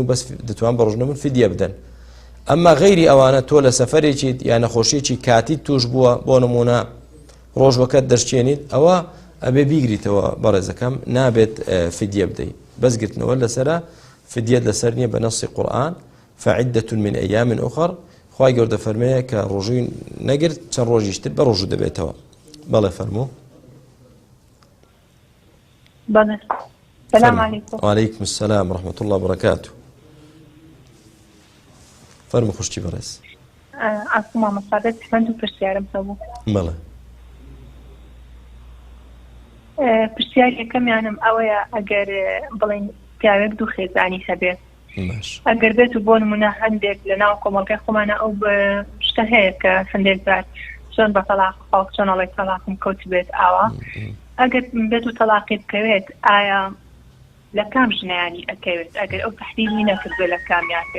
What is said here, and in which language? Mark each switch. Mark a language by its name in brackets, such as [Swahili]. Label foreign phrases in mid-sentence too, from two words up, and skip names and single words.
[Central Kurdish] بەس دەتوان بە ڕۆژنەبوون فدیە بدەن ئەمما غەیری ئەوانە تۆ لە سەفەرێکی یا نەخۆشیێکی کاتی توش بووە بۆ نمونە ڕۆژوەکەت دەرچێنیت ئەوە ئەبێ بیگریتەوە بەڕێزەکەم نابێت فدیە بدەیت بەس گرتنەوە لەسرە فدیەت لەسەر نییە بە نەسی قورئان [Arabic] فعدة من أيام أخر [Central Kurdish] خوای گەورە فەرمێ کە ڕۆژووی نەگرت چەند ڕۆژیشتر بە ڕۆژوو دەبێتەوە بەڵێ فەرموو بەڵێ [Arabic] سلام علیکم وعلیکم السلام ورحمة الله وبركاته [Central Kurdish] فەرموو خوشتی بەڕێز ئاسما مەسادەت پند و پرسیارم هەبوو بەڵێ پرسیارەکەمیانم ئەوەیە ئەگەر بڵێن پیاوێک دوو خێزانی هەبێ ئەگەر بێت و بۆ نمونە هەندێک لە ناو کۆمەڵگەی خۆمانە ئەو شتە هەیە کە هەندێک جار چۆن بە تەلاق خاڵ چۆن ئەڵێ تەلاقم کەوت بێت ئاوا ئەگەر بێت و تەلاقی بکەوێت ئایا لە کام ژنایانی ئەکەوێت ئەگەر ئەو تەحلیلی نەکردوێ لە کامیان بێت